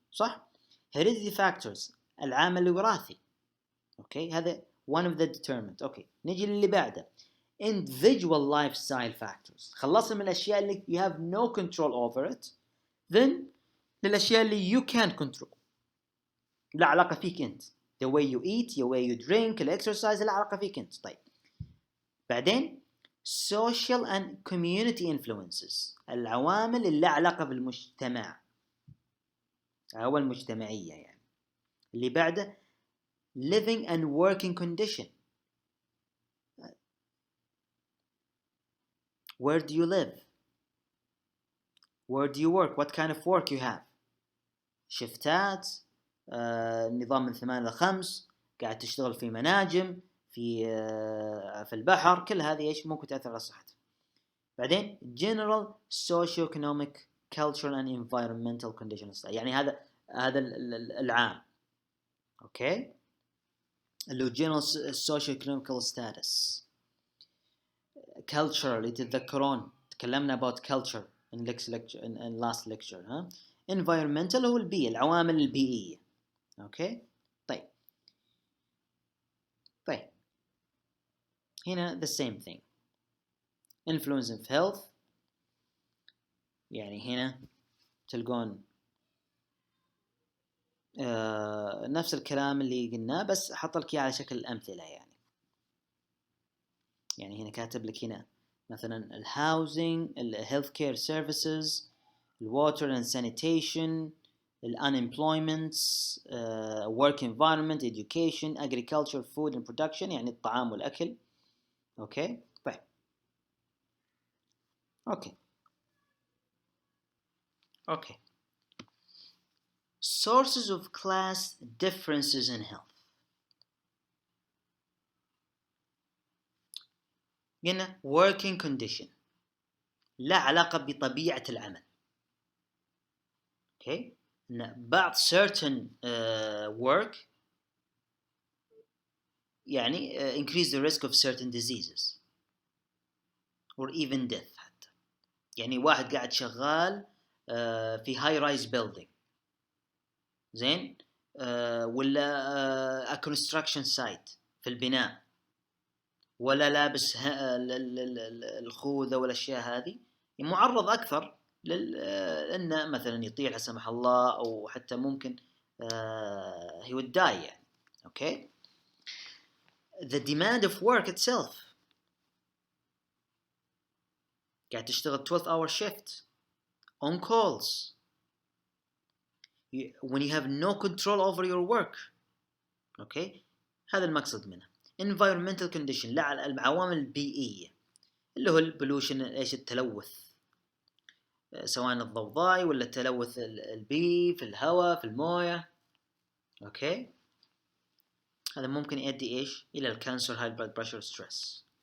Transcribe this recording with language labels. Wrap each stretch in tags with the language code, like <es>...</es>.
<ar>صح؟ heredity factors العامل الوراثي. اوكي هذا</ar> <en>one of the determinant.</en> <ar>اوكي نجي للي بعده</ar> <en>individual lifestyle factors.</en> <ar>خلصنا من الاشياء اللي</ar> <en>you have no control over it, then</en> <ar>للاشياء اللي</ar> <en>you can control</en> <ar>لا علاقه فيك انت.</ar> <en>the way you eat, the way you drink, exercise</en> <ar>لا علاقه فيك انت. طيب بعدين</ar> <en>social and community influences</en> <ar>العوامل اللي علاقه بالمجتمع او المجتمعيه يعني.</ar> <en>اللي بعده living and working condition. Where do you live? Where do you work? What kind of work you have?</en> <ar>شفتات نظام من 8 إلى 5 قاعد تشتغل في مناجم في البحر. كل هذه ايش ممكن تأثر على صحتك. بعدين</ar> <en>general socio-economic cultural and environmental conditions</en> <ar>يعني هذا العام. اوكي اللي هو</ar> <en>general socio-economic status. culture</en> <ar>اللي تتذكرون تكلمنا</ar> <en>about culture in last lecture.</en> <ar>ها environmental هو البيئة العوامل البيئية. اوكي طيب هنا</ar> <en>the same thing influence of health.</en> <ar>يعني هنا تلقون نفس الكلام اللي قلناه بس حط لك على شكل أمثلة. يعني هنا كاتب لك هنا مثلا</ar> <en>الهاوزنج, الهيلث care services, الواتر اند سانيتيشن, الانemployment, work environment, education, agriculture, food and production</en> <ar>يعني الطعام والأكل.</ar> <en>Okay طيب okay sources of class differences in health.</en> <ar>قلنا working condition لا علاقة بطبيعة العمل. اوكي ان بعض</ar> <en>certain work يعني increase the risk of certain diseases or even death</en> <ar>حتى. يعني واحد قاعد شغال في</ar> <en>high rise building</en> <ar>زين ولا a construction site في البناء ولا لابس الخوذة والأشياء هذه معرض أكثر لأنه مثلا يطيح لا سمح الله أو حتى ممكن</ar> <en>he would die</en> <ar>يعني.</ar> <en>okay the demand of work itself</en> <ar>قاعد تشتغل</ar> <en>12-hour shift on calls when you have no control over your work. okay</en> <ar>هذا المقصد منه. environmental condition لا العوامل البيئية اللي هو البولوشن ايش التلوث سواء الضوضاء ولا التلوث البيئي في الهواء في المويه. اوكي هذا ممكن يؤدي ايش الى الكانسر,</ar> <en>high blood pressure, stress.</en>